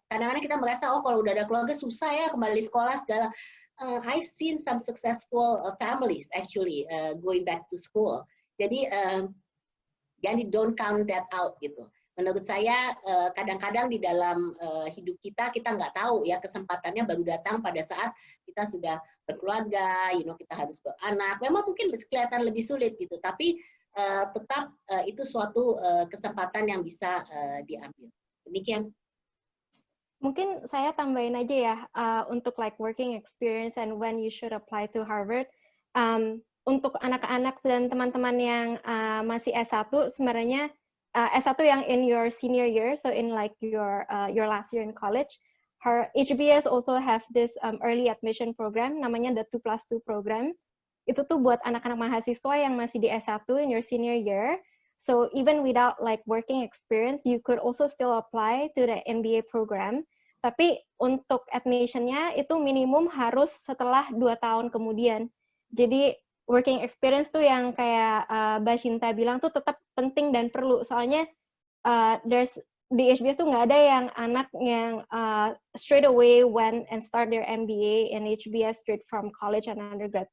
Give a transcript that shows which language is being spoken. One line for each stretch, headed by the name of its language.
Indonesian: Kadang-kadang kita merasa kalau udah ada keluarga susah ya kembali sekolah segala.
English: I've seen some successful families actually going back to school. Jadi don't count that out gitu.
Indonesian: Menurut saya kadang-kadang di dalam hidup kita nggak tahu ya, kesempatannya baru datang pada saat kita sudah berkeluarga, kita harus beranak. Memang mungkin kelihatan lebih sulit gitu, tapi tetap itu suatu kesempatan yang bisa diambil. Demikian. Mungkin saya tambahin aja ya, untuk
English: like working experience and when you should apply to Harvard.
Indonesian: Untuk anak-anak dan teman-teman yang masih S1, sebenarnya S1 yang
English: in your senior year, so in like your last year in college, HBS also have this early admission program, namanya the 2+2 program.
Indonesian: Itu tuh buat anak-anak mahasiswa yang masih di S1
English: in your senior year. So even without like working experience, you could also still apply to the MBA program.
Indonesian: Tapi untuk admission-nya itu minimum harus setelah 2 tahun kemudian. Jadi working experience tuh yang kayak Mbak Shinta bilang tuh tetap penting dan perlu. Soalnya di HBS tuh nggak ada yang anak yang
English: straight away went and start their MBA in HBS straight from college and undergrad.